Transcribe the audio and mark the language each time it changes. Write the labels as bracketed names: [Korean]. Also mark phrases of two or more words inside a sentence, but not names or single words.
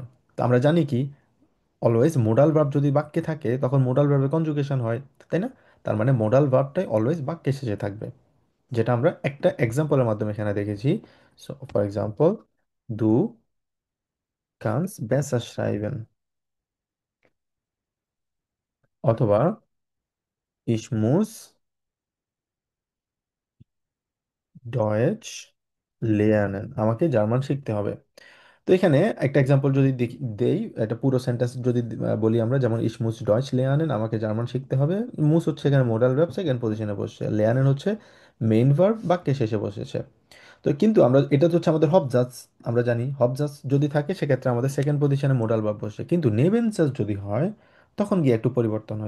[Bangla] তো আমরা জানি কি, [English] always modal verb [Bangla] যদি বাক্যে থাকে তখন [English] modal verb's conjugation [Bangla] হয়, তাই না? তার মানে [English] modal verb always [Bangla] বাক্যে শেষে থাকবে, যেটা আমরা একটা এক্সাম্পলের মাধ্যমে এখানে দেখেছি। [English] so for example, [German] Du kannst besser schreiben, অথবা ich muss Deutsch lernen, [Bangla] আমাকে জার্মান শিখতে হবে। তো এখানে একটা এক্সাম্পল যদি দেই, এটা পুরো সেন্টেন্স যদি বলি আমরা, যেমন [German] ich muss Deutsch lernen, [Bangla] আমাকে জার্মান শিখতে হবে। মুস হচ্ছে এখানে [English] modal verb second position [Bangla] বসছে, লেয়ানেন হচ্ছে [English] main verb [Bangla] বাক্যে শেষে বসেছে। তো কিন্তু আমরা এটা তো হচ্ছে আমাদের হবজাস, আমরা জানি হবজাস যদি থাকে সেক্ষেত্রে আমাদের [English] second position modal verb [Bangla] বসে, কিন্তু নেবেনজাস যদি হয় তখন গিয়ে একটু পরিবর্তন হয়।